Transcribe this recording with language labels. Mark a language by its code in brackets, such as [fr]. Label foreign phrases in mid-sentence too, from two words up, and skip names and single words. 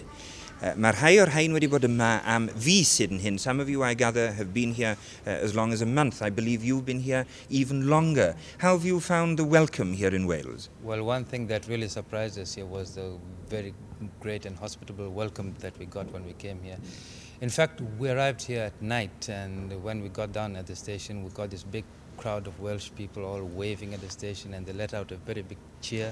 [cy] Mae rhai o'r rhain wedi bod yma am fis hyn hyn. [en] Some of you, I gather, have been here as long as a month. I believe you've been here even longer. How have you found the welcome here in Wales? Well, one thing that really surprised us here was the very great and hospitable welcome that we got when we came here. In fact, we arrived here at night, and when we got down at the station, we got this big crowd of Welsh people all waving at the station, and they let out a very big cheer.